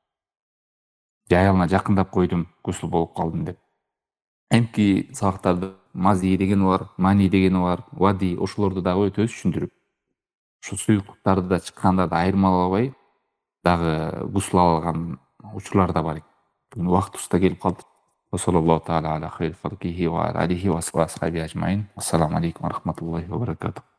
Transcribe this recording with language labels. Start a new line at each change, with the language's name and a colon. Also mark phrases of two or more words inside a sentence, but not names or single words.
Kyrgyz: Же аялына жакындап койдум, гусул болуп калдым деп. Эмки сабактарда мази дегени бар, мани дегени бар, вади, ошолорду дагы өтө түшүндүрүп, ушул суюктуктарды да чыккандарды айырмалабай дагы гусул алган учурлар да бар экен. Бүгүн убактыбыз да келип калды.
Arabic: صلى الله تعالى على خير خلقه وعليه وأصحابه أجمعين. السلام عليكم ورحمة الله وبركاته.